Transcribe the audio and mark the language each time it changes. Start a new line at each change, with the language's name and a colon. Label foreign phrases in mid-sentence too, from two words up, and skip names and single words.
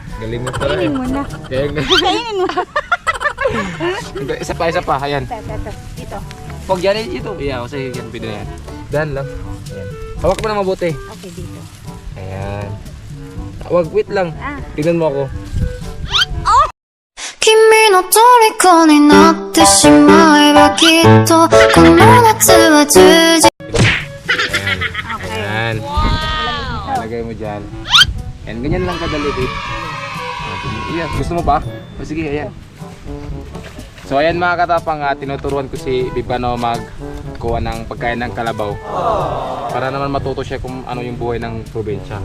Filipino: Galing mo pala. Kainin mo na. Kainin mo. Isa pa. Ayan. Ito. Dito. Huwag yan ito. Yeah, kasi yan video na yan. Dahan lang. Ayan. Hawak mo na mabuti. Okay, dito. Ayan. Wag, wait lang. Tignan mo ako.
Japanese: 君の虜になってしまえばきっとこの夏は充実
Filipino: Ayan. Lagay mo dyan. Ayan, ganyan lang kadali, babe. Ayan, gusto mo ba? O sige, ayan. So ayan mga katapang, tinuturuan ko si Babe paano magkuha ng pagkain ng kalabaw. Para naman matuto siya kung ano yung buhay ng probinsya.